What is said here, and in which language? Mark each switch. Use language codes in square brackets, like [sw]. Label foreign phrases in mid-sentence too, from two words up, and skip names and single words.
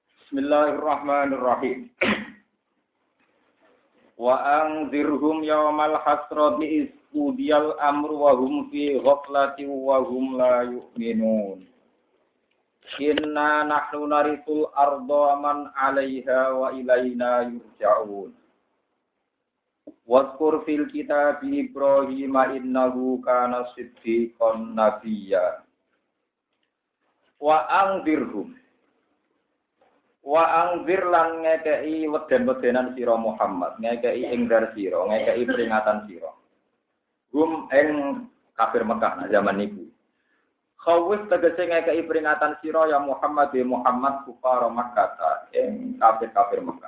[ar] بسم الله الرحمن الرحيم. وأنذرهم يوم الحسرة إذ قضي الأمر وهم في غفلة وهم لا يؤمنون. إنا نحن نرث الأرض ومن عليها وإلينا يرجعون. واذكر في الكتاب إبراهيم إنه كان صديقا نبيا. وأنذرهم [jv] lan ngekei weden-wedenan sira Muhammad, ngekei enggar sira, ngekei peringatan sira. Hum ing kafir Mekah zaman niku. Khawif tegese ngekei peringatan sira ya Muhammad kufar Makkah ing kafir Mekah.